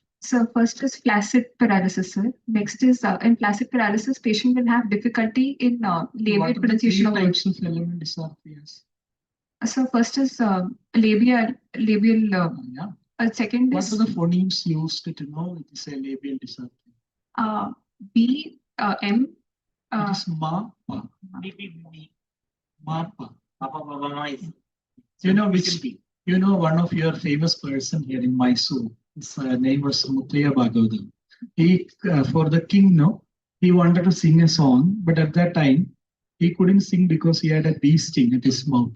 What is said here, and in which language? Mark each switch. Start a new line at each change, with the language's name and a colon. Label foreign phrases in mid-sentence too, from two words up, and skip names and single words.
English: So first is flaccid paralysis, sir. Next is in flaccid paralysis, patient will have difficulty in What labial are the pronunciation three of words. types of element dysarthrias? So first is labial. Yeah. Second What is are the phonemes used to know it is a labial dysarthria? B M. It is ma, pa, ma, pa. Papa Mama is. You know which? You know one of your famous person here in Mysore. His name was Muthaya Bhagavatam. He for the king, no, he wanted to sing a song, but at that time he couldn't sing because he had a bee sting at his mouth.